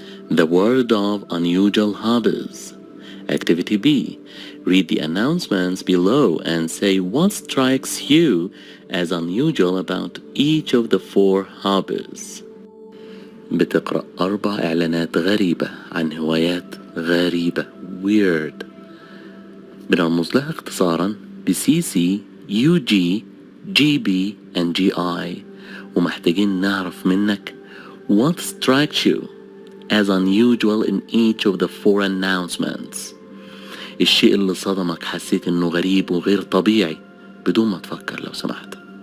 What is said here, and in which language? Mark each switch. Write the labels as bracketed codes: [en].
[en] The word of unusual hobbies. Activity B. Read the announcements below and say what strikes you as unusual about each of the 4 hobbies. [ar] بتقرأ 4 إعلانات غريبة عن هوايات غريبة weird. بنرمز لها اختصارا ب [en] CC, UG, GB and GI [ar] ومحتاجين نعرف منك [en] what strikes you as unusual in each of the 4 announcements. [ar] الشيء اللي صدمك حسيت انه غريب وغير طبيعي بدون ما تفكر لو سمحت.